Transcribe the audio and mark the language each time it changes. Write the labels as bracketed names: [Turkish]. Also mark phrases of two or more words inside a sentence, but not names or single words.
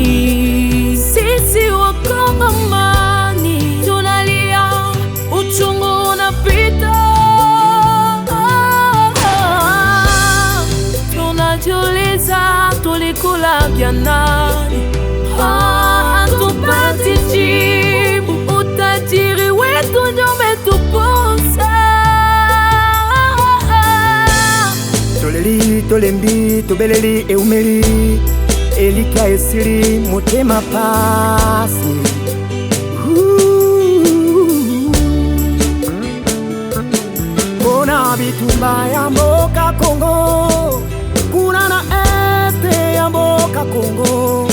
[Swahili] Sisi Wakongomani tunalia, uchungu unapita. Tunajiuliza tulikula vya nani? Hatupati jibu, utajiri wetu ndio umetuponza. [Lingala] Toleli, tolembi, tobeleli, eumeli, elika esiri, motema pasi. Bona bitumba ya mboka Kongo, kuna na este ya mboka Kongo.